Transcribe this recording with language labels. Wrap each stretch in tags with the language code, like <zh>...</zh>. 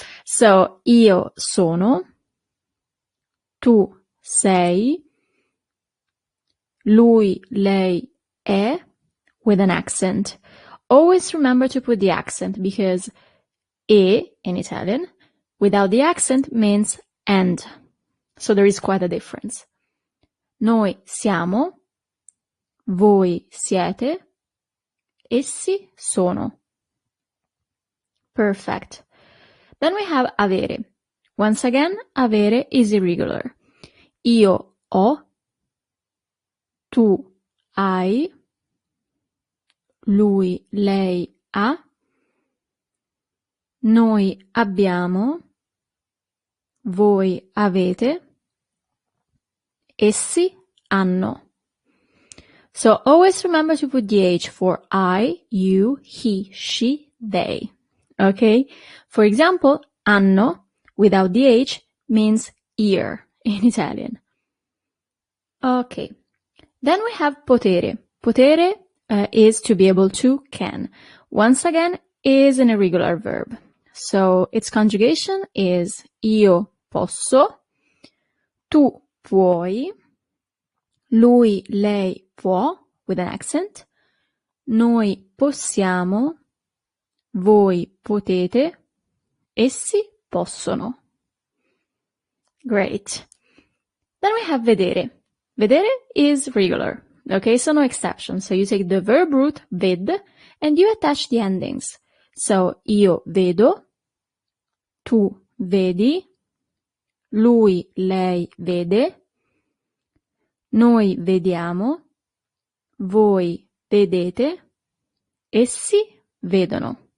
<it>So, io sono, tu sei, lui, lei è,</it> <en>with an accent. Always remember to put the accent because e, in Italian, without the accent means and. So there is quite a difference.</en> <it>Noi siamo, voi siete, essi sono. Perfect.</it> <en>Then we have avere. Once again, avere is irregular.</en> <it>Io ho, tu hai, lui, lei ha, noi abbiamo, voi avete, essi hanno.</it> <en>So always remember to put the H for I, you, he, she, they. Okay? For example, hanno without the H means ear in Italian. Okay. Then we have potere. Potere is to be able to, can. Once again, is an irregular verb. So its conjugation is</en> <it>io posso, tu puoi, lui, lei può,</it> <en>with an accent,</en> <it>noi possiamo, voi potete, essi possono.</it> <en>Great. Then we have vedere. Vedere is regular. Okay, so no exception. So you take the verb root, ved, and you attach the endings.</en> <it>So io vedo, tu vedi, lui, lei vede, noi vediamo, voi vedete, essi vedono.</it>